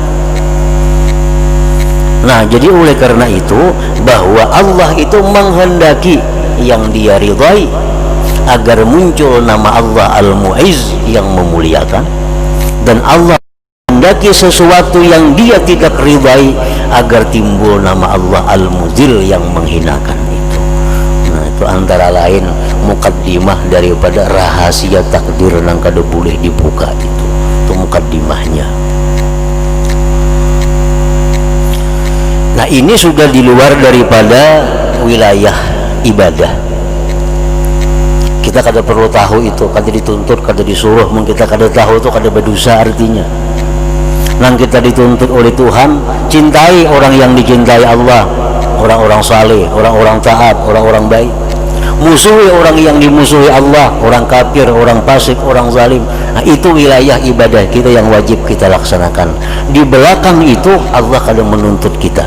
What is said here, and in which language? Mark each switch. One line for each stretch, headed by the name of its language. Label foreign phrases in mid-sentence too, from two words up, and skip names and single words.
Indonesian: Nah, jadi oleh karena itu bahwa Allah itu menghendaki yang dia ridhai agar muncul nama Allah Al-Mu'izz, yang memuliakan, dan Allah menghendaki sesuatu yang dia tidak ridhai agar timbul nama Allah Al-Muzil, yang menghinakan itu. Nah, itu antara lain mukaddimah daripada rahasia takdir yang kada boleh dibuka itu mukaddimahnya. Nah, ini sudah di luar daripada wilayah ibadah.
Banjar: Kita kada perlu tahu itu, kada dituntut, kada disuruh. Kita kada tahu itu kada berdosa artinya.
Indonesian: Nang kita dituntut oleh Tuhan, cintai orang yang dicintai Allah, orang-orang saleh, orang-orang taat, orang-orang baik. Musuhi orang yang dimusuhi Allah, orang kafir, orang fasik, orang zalim. Nah, itu wilayah ibadah kita yang wajib kita laksanakan. Di belakang itu Allah kadang menuntut kita.